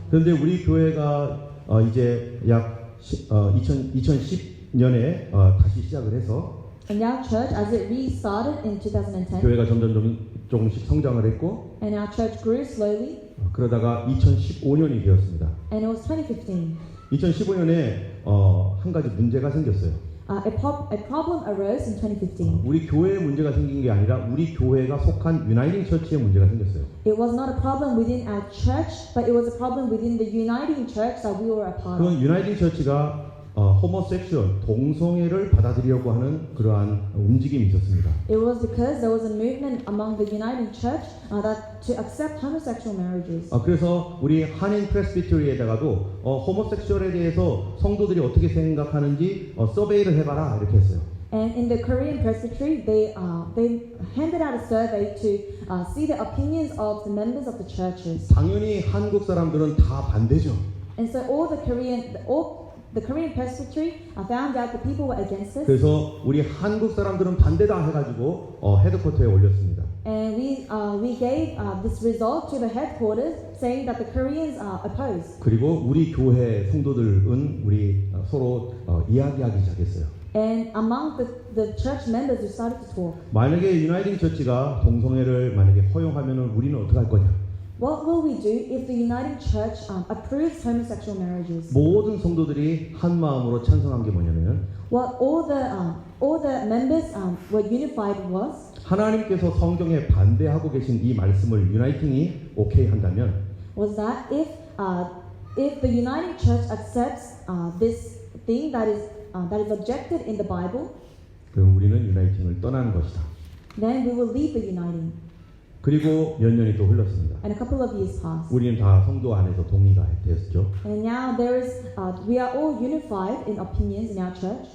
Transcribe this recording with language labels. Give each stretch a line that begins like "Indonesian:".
Korean: 그런데 우리 교회가 이제 약 2010년에 다시 시작을 해서
English: And our church, as it restarted in 2010,
Korean: 교회가 점점 조금씩 성장을 했고
English: and our church grew slowly,
Korean: 그러다가 2015년이 되었습니다.
English: and it was 2015.
Korean: 2015년에 한 가지 문제가 생겼어요.
English: A problem arose in 2015.
Korean: 우리 교회에 문제가 생긴 게 아니라 우리 교회가 속한 유나이팅 처치에 문제가 생겼어요.
English: It was not a problem within our church, but it was a problem within the uniting church that we were a part of.
Korean: 그건 유나이팅 처치가 호모섹슈얼 동성애를 받아들이려고 하는 그러한 움직임이 있었습니다.
English: It was because there was a movement among the uniting church that to accept homosexual marriages.
Korean: 그래서 우리 한인 프레스비터리에다가도 호모섹슈얼에 대해서 성도들이 어떻게 생각하는지 서베이를 해봐라 이렇게 했어요.
English: And in the Korean Presbytery, they handed out a survey to see the opinions of the members of the churches.
Korean: 당연히 한국 사람들은 다 반대죠.
English: And so all the Korean Presbytery found out the people were against this,
Korean: 그래서 우리 한국 사람들은 반대다 해가지고 헤드쿼터에 올렸습니다.
English: and we gave this result to the headquarters, saying that the Koreans are opposed.
Korean: 그리고 우리 교회 성도들은 우리 서로 이야기하기 시작했어요.
English: And among the church members, we started to talk.
Korean: 만약에 유나이팅 처치가 동성애를 만약에 허용하면은 우리는 어떻게 할 거냐?
English: What will we do if the Uniting Church approves homosexual marriages?
Korean: 모든 성도들이 한 마음으로 찬성한 게 뭐냐면
English: What all the members were unified was
Korean: 하나님께서 성경에 반대하고 계신 이 말씀을 유나이팅이 오케이 한다면
English: that if the Uniting Church accepts this thing that is objected in the Bible,
Korean: 그럼 우리는 유나이팅을 떠나는 것이다.
English: then we will leave the Uniting.
Korean: 그리고 몇 년이 또 흘렀습니다.
English: And a couple of years passed.
Korean: 우리는 다 성도 안에서 동의가 됐죠.
English: And now we are all unified in opinions in our church.